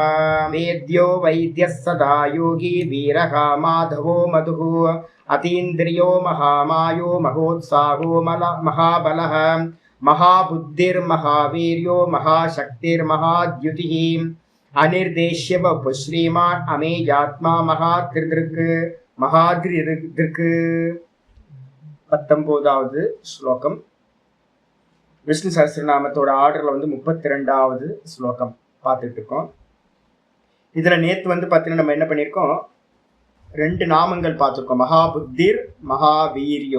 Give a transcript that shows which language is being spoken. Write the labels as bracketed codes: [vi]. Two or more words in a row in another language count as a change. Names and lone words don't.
[sa] वेद्यो वैद्यः सदा योगी वीरः माधवो मधुः अतीन्द्रियो महामायो महोत्साहो महाबलः महाबुद्धिर्महावीर्यो महाशक्तिर्महाद्युतिः अनिर्देश्य वपु श्रीमान् अमेयात्मा महात्रिदृक् महाद्रिदृक् [ta] 19வது ஸ்லோகம். விஷ்ணு சஹஸ்ரநாமத்தோட ஆர்டர்ல 32வது ஸ்லோகம் பார்த்துட்டு இருக்கோம். இதுல நேத்து பார்த்தீங்கன்னா நம்ம என்ன பண்ணியிருக்கோம், 2 நாமங்கள் பார்த்துருக்கோம், [sa] महाबुद्धिर् महावीर्यो.